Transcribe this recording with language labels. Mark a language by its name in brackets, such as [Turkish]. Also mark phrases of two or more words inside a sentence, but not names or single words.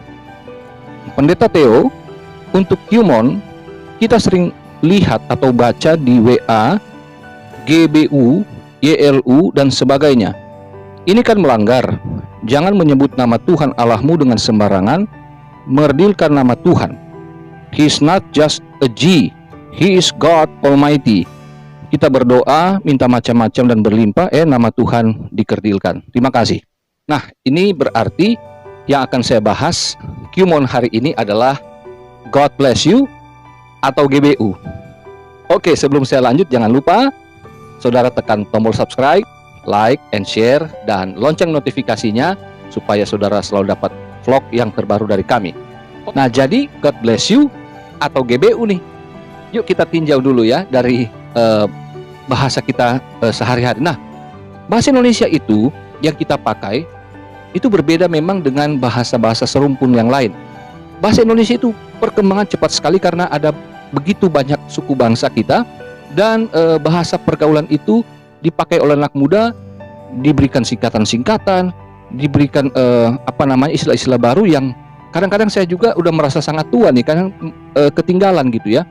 [Indonesian] Pendeta Theo, untuk Qmon kita sering lihat atau baca di WA, GBU, YLU dan sebagainya. Ini kan melanggar. Jangan menyebut nama Tuhan Allahmu dengan sembarangan, mengerdilkan nama Tuhan. [English] He is not just a G, He is God Almighty. [Indonesian] Kita berdoa, minta macam-macam dan berlimpah, nama Tuhan dikerdilkan. Terima kasih. Nah, ini berarti yang akan saya bahas Qmon hari ini adalah [English] God bless you [Indonesian] atau GBU. Oke, sebelum saya lanjut, jangan lupa saudara tekan tombol subscribe, [English] like, and share, [Indonesian] dan lonceng notifikasinya supaya saudara selalu dapat vlog yang terbaru dari kami. Nah, jadi [English] God bless you [Indonesian] atau GBU nih. Yuk kita tinjau dulu ya dari bahasa kita sehari-hari. Nah, bahasa Indonesia itu yang kita pakai itu berbeda memang dengan bahasa-bahasa serumpun yang lain. Bahasa Indonesia itu perkembangan cepat sekali karena ada begitu banyak suku bangsa kita, dan bahasa pergaulan itu dipakai oleh anak muda, diberikan singkatan-singkatan, diberikan istilah-istilah baru yang kadang-kadang saya juga udah merasa sangat tua nih, kadang ketinggalan gitu ya.